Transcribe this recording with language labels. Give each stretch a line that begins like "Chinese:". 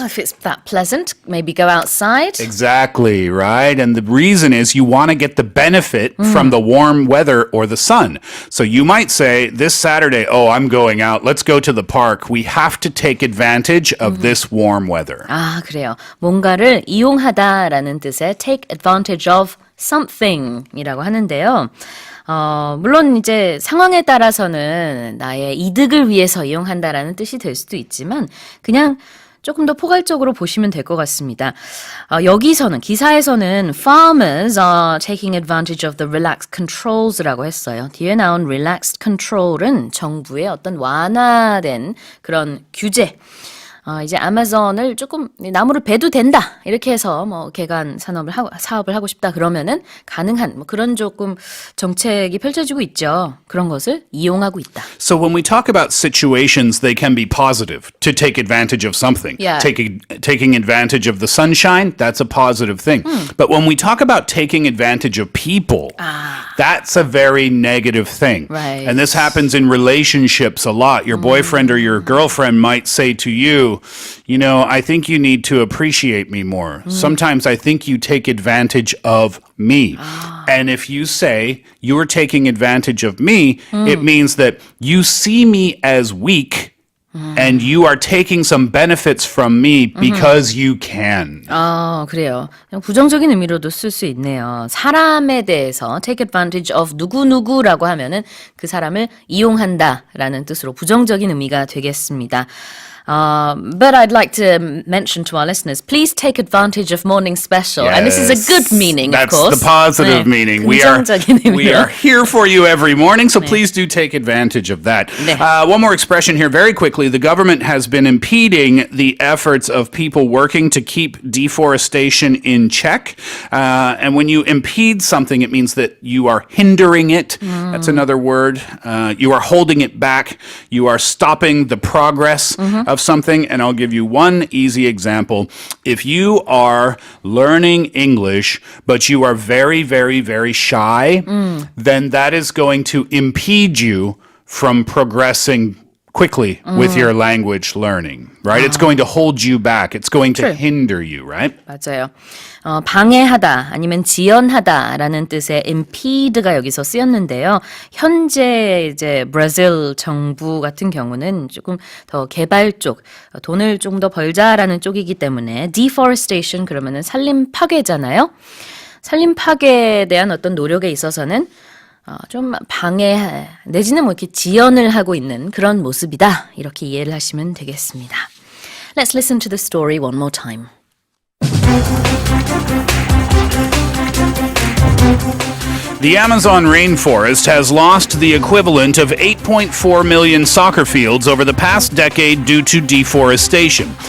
English: If it's that pleasant, maybe go outside. Exactly, right? And the reason is you want to get the benefit from the warm weather or the sun. So you might say, this Saturday, I'm going out. Let's go to the park. We have to take advantage of this warm weather.
Korean: 아, 그래요. 뭔가를 이용하다라는 뜻의
English: take advantage of something
Korean: 이라고 하는데요. 물론 이제 상황에 따라서는 나의 이득을 위해서 이용한다라는 뜻이 될 수도 있지만 그냥 조금 더 포괄적으로 보시면 될 것 같습니다. 여기서는 기사에서는
English: farmers are taking advantage of the relaxed controls
Korean: 라고 했어요. 뒤에 나온
English: relaxed control
Korean: 은 정부의 어떤 완화된 그런 규제. 이제 아마존을 조금 나무를 베도 된다 이렇게 해서 뭐 개간 사업을 하고 싶다 그러면은 가능한 뭐 그런 조금 정책이 펼쳐지고 있죠. 그런 것을 이용하고 있다.
English: So when we talk about situations, they can be positive to take advantage of something. Yeah. Taking advantage of the sunshine, that's a positive thing. But when we talk about taking advantage of people, that's a very negative thing. Right. And this happens in relationships a lot. Your boyfriend or your girlfriend might say to you, I think you need to appreciate me more. Sometimes I think you take advantage of me. And if you say you're taking advantage of me, it means that you see me as weak and you are taking some benefits from me because you can.
Korean: 그래요. 그냥 부정적인 의미로도 쓸 수 있네요. 사람에 대해서
English: take advantage of
Korean: 누구누구라고 하면은 그 사람을 이용한다라는 뜻으로 부정적인 의미가 되겠습니다.
English: But I'd like to mention to our listeners, please take advantage of Morning Special. And this is a good meaning, of course. That's the positive meaning. We are here for you every morning, so please do take advantage of that. One more expression here very quickly. The government has been impeding the efforts of people working to keep deforestation in check. And when you impede something, it means that you are hindering it. That's another word. You are holding it back. You are stopping the progress of something, and I'll give you one easy example. If you are learning English, but you are very, very, very shy, then that is going to impede you from progressing quickly with your language learning, right? It's going to hold you back. It's going to hinder you, right?
Korean: 맞아요. 방해하다 아니면 지연하다라는 뜻의 impede가 여기서 쓰였는데요. 현재 이제 브라질 정부 같은 경우는 조금 더 개발 쪽, 돈을 좀 더 벌자라는 쪽이기 때문에 deforestation 그러면은 산림 파괴잖아요. 산림 파괴에 대한 어떤 노력에 있어서는 좀 방해 내지는 뭐 이렇게 지연을 하고 있는 그런 모습이다. 이렇게 이해를 하시면 되겠습니다.
English: Let's listen to the story one more time. The Amazon rainforest has lost the equivalent of 8.4 million soccer fields over the past decade due to deforestation.